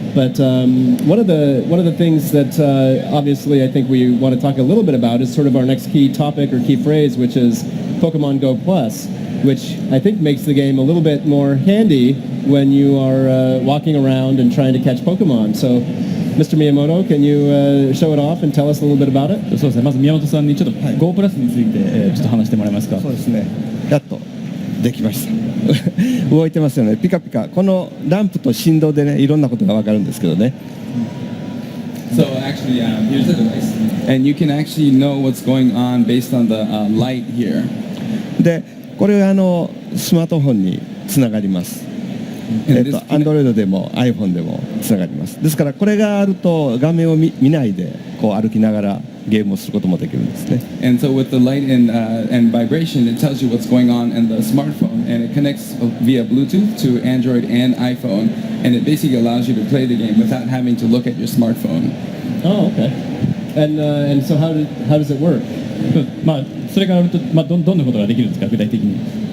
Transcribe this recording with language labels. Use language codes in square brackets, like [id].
[en] But one of the things that obviously I think we want to talk a little bit about is sort of our next key topic or key phrase, which is Pokemon Go Plus, which I think makes the game a little bit more handy when you are walking around and trying to catch Pokemon. So, Mr. Miyamoto, can you show it off and tell us a little bit about it? [ja] そうですね。まず宮本さんにちょっと Go プラスについてちょっと話してもらえますか。そうですね。やっとできました。動いてますよね。ピカピカ。このランプと振動でね、いろんなことがわかるんですけどね。 [en] So actually, here's the device, and you can actually know what's going on based on the light here. [ja] で、これはスマートフォンにつながります。 Android でも iPhone でもつながります。ですからこれがあると画面を見ないでこう歩きながらゲームをすることもできるんですね。 [en] And so with the light and vibration, it tells you what's going on in the smartphone, and it connects via Bluetooth to Android and iPhone, and it basically allows you to play the game without having to look at your smartphone. Oh, okay. And so how does it work? [ja] まあそれがあるとどんなことができるんですか、具体的に。